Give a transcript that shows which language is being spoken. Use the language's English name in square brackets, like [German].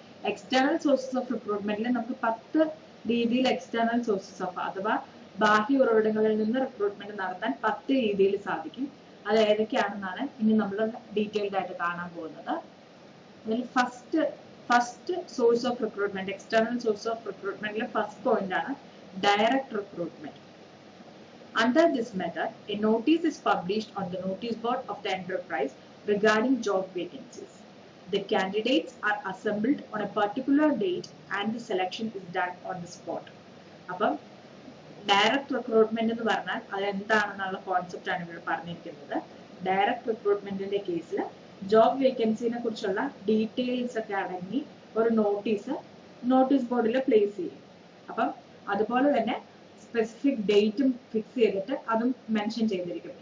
[English] external sources of റിക്രൂട്ട്മെന്റിൽ [Malayalam] നമുക്ക് 10 രീതിയിൽ external sources of അഥവാ ബാഹ്യ ഉറവിടങ്ങളിൽ നിന്ന് റിക്രൂട്ട്മെന്റ് നടത്താൻ 10 രീതിയിൽ സാധിക്കും. അത് ഏതൊക്കെയാണെന്നാണ് ഇനി നമ്മൾ ഡീറ്റെയിൽഡ് ആയിട്ട് കാണാൻ പോകുന്നത്. അതിൽ [English] first source of recruitment, [Malayalam] external source of റിക്രൂട്ട്മെന്റിലെ first point ആണ് direct recruitment. [English] Under this method, a notice is published on the notice board of the enterprise regarding job vacancies. The candidates are assembled on a particular date and the selection is done on the spot. [Malayalam] അപ്പം direct recruitment എന്ന് പറഞ്ഞാൽ അത് എന്താണെന്നുള്ള concept ആണ് ഇവിടെ പറഞ്ഞിരിക്കുന്നത്. Direct റിക്രൂട്ട്മെന്റിന്റെ കേസിൽ job വേക്കൻസിനെ കുറിച്ചുള്ള ഡീറ്റെയിൽസ് ഒക്കെ അടങ്ങി ഒരു നോട്ടീസ് ബോർഡിൽ പ്ലേസ് ചെയ്യും. അപ്പം അതുപോലെ തന്നെ സ്പെസിഫിക് ഡേറ്റും ഫിക്സ് ചെയ്തിട്ട് അതും മെൻഷൻ ചെയ്തിരിക്കും.